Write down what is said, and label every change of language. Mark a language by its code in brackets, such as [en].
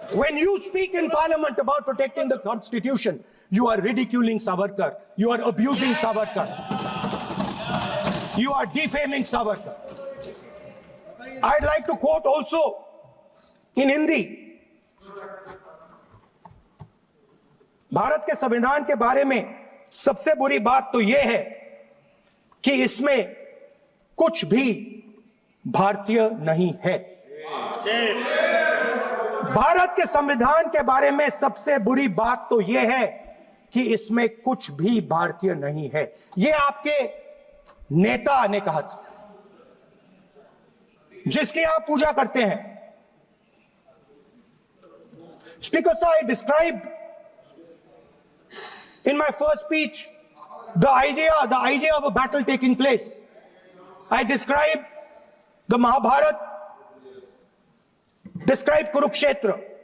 [en] When you speak in parliament about protecting the constitution, you are ridiculing Savarkar. You are abusing Savarkar. You are defaming Savarkar. I'd like to quote also in Hindi. [hi] Bharat के संविधान के बारे में सबसे बुरी बात तो यह है कि इसमें कुछ भी भारतीय नहीं है। भारत के संविधान के बारे में सबसे बुरी बात तो यह है कि इसमें कुछ भी भारतीय नहीं है। यह आपके नेता ने कहा था, जिसकी आप पूजा करते हैं। [en] Speaker sir, I described in my first speech the idea of a battle taking place. I described the Mahabharata, described Kurukshetra.